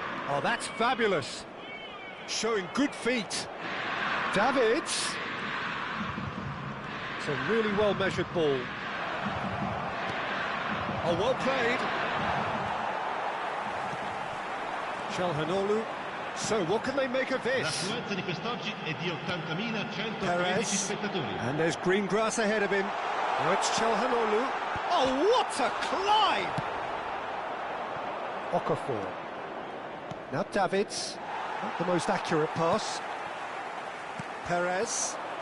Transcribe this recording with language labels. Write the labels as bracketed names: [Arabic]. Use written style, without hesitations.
[English] Oh, that's fabulous. Showing good feet. Davids. It's a really well-measured ball. Oh, well played. Çalhanoğlu. So, what can they make of this? [Italian] L'affluenza di quest'oggi è di 80.113 [English] Perez. [Italian] spettatori. [English] And there's green grass ahead of him. Now it's Çalhanoğlu. Oh, what a climb! Okafor. Now Davids, not the most accurate pass. Perez.